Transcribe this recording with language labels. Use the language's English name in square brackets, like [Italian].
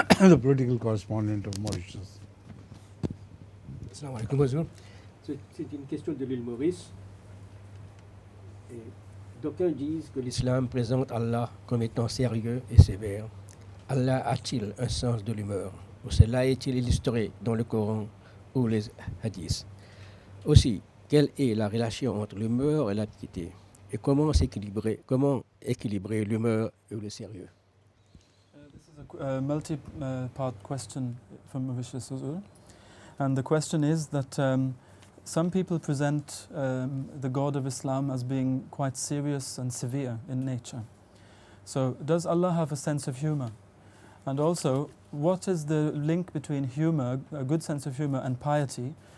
[English] The political correspondent of Mauritius. [Arabic] Assalamu alaikum, bonjour. [French] C'est une question de l'île Maurice. Et d'aucuns disent que l'islam présente Allah comme étant sérieux et sévère. Allah a-t-il un sens de l'humeur? Ou cela est-il illustré dans le Coran ou les hadiths? Aussi, quelle est la relation entre l'humeur et la piété? Et comment équilibrer l'humeur et le sérieux? [English] This is a multi-part question from Mauritius Uzur. And the question is that some people present the God of Islam as being quite serious and severe in nature. So does Allah have a sense of humor? And also, what is the link between humor, a good sense of humor, and piety?